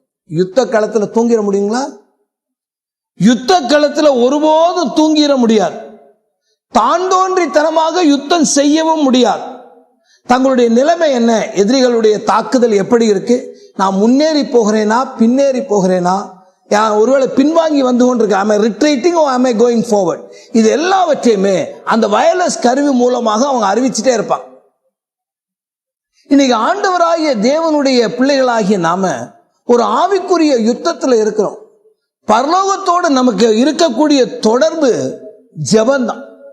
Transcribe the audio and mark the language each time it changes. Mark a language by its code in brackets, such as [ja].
[ta] யுத்த களத்தில் தூங்கிட முடியுங்களா? யுத்த களத்தில் ஒருபோதும் தூங்கிட முடியாது. தாண்டோன்றித்தனமாக யுத்தம் செய்யவும் முடியாது. தங்களுடைய நிலைமை என்ன? எதிரிகளுடைய தாக்குதல் எப்படி இருக்கு? நான் முன்னேறி போகிறேனா பின்னேறி போகிறேனா? ஒருவேளை பின்வாங்கி வந்து கொண்டிருக்க, [en] am I retreating or am I going forward? [ta] இது எல்லாவற்றையுமே அந்த வயர்லெஸ் கருவி மூலமாக அவங்க அறிவிச்சுட்டே இருப்பாங்க. இன்னைக்கு ஆண்டவராகிய தேவனுடைய பிள்ளைகளாகிய நாம ஒரு ஆவிக்குரிய யுத்தத்தில் இருக்கிறோம். பரலோகத்தோடு நமக்கு இருக்கக்கூடிய தொடர்பு ஜெபம்தான்.